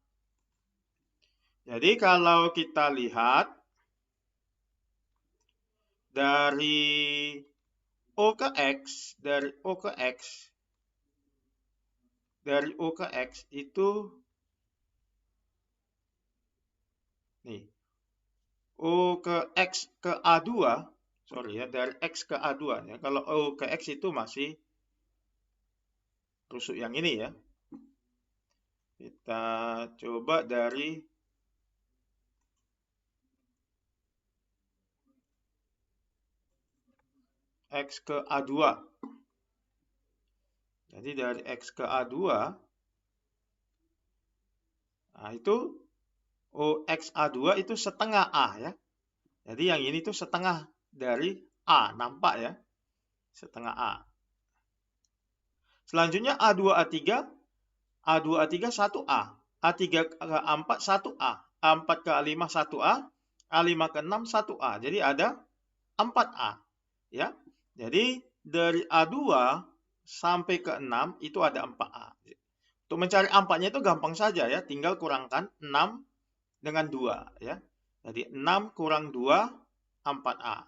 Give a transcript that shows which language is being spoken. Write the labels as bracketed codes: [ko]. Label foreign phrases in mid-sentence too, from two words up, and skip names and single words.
[id] Jadi kalau kita lihat dari O ke X, dari O ke X itu nih. O ke X ke A2, sorry ya, dari X ke A2 ya. Kalau O ke X itu masih rusuk yang ini ya. Kita coba dari X ke A2. Jadi dari X ke A2, nah itu OX A2 itu setengah A ya. Jadi yang ini tuh setengah dari A, nampak ya. Setengah A. Selanjutnya A2 A3, A2 A3 1A, A3 ke A4 1A, A4 ke A5 1A, A5 ke 6 1A. Jadi ada 4A ya. Jadi dari A2 sampai ke 6 itu ada 4A. Untuk mencari 4-nya itu gampang saja ya, tinggal kurangkan 6 dengan 2 ya. Jadi 6 kurang 2 4A.